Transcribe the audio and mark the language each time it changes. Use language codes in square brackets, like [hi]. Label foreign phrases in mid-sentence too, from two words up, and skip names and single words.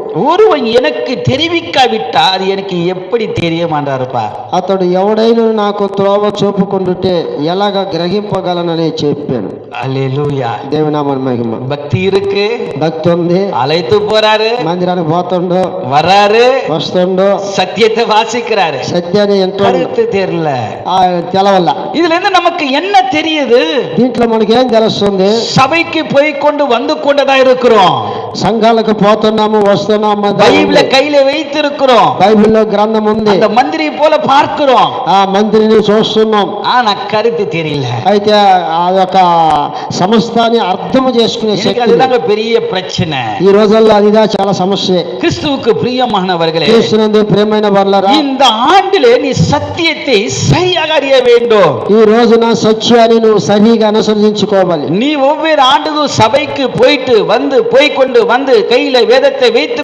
[ta] ஒருவன் எனக்கு தெரிவிக்காவிட்டால் அது எனக்கு எப்படி தெரியுமாண்டாருப்பா. [te] అతడు ఎవడైనా నాకు త్రోవ చూపుకుంటుంటే ఎలాగ గ్రహింపగలనని చెప్పాను. [ta] அல்லேலூயா. [te] దేవునామని మహిమ. [ta] பக்தி இருக்கு, [te] భక్తి ఉంది, [ta] அழைத்து போறாரு, [te] మందిరానికి పోతుండు, [ta] வராரு, [te] వస్తుండు, [ta] சத்தியத்தை வாசிக்கிறாரு, [te] సత్యాన్ని ఎంతో [ta] கருத்து தெரியல. [te] తెలవల్ల. [ta] இதுல இருந்து நமக்கு என்ன தெரியுது? [te] దీంట్లో మనకేం తెలుస్తుంది? [ta] சபைக்கு போய் கொண்டு வந்து கொண்டுதான் இருக்கிறோம், [te] సంఘాలకు పోతున్నాము, వస్తున్నాము, [ta] பைபிளை கையில வைத்திருக்கிறோம், [te] బైబిల్లో గ్రంథం ఉంది, [ta] அந்த மந்திரி போல பார்க்கிறோம், [te] ఆ మందిరిని చూస్తున్నాం. [ta] ஆனா కருத்து தெரியல. [te] అయితే అదొక సమస్తాన్ని అర్థం చేసుకునే శక్తి. [ta] அதுதாங்க பெரிய பிரச்சனை [te] ఈ రోజుల్లో అదిదా చాలా సమస్య. [ta] கிறிஸ்துவுக்கு பிரியமானவர்களே, [te] క్రీస్తునందు ప్రియమైన వారలారా, [ta] இந்த ஆண்டிலே நீ சத்தியத்தை சரியாக அறிய வேண்டும். [te] ఈ రోజున సత్యాన్ని నువ్వు సరిగా అనుసరించుకోవాలి. [ta] நீ ஒவ்வொரு ஆண்டுக்கும் சபைக்கு போயிட்டு வந்து போய்கொண்டு வந்து கையில வேதத்தை வைத்து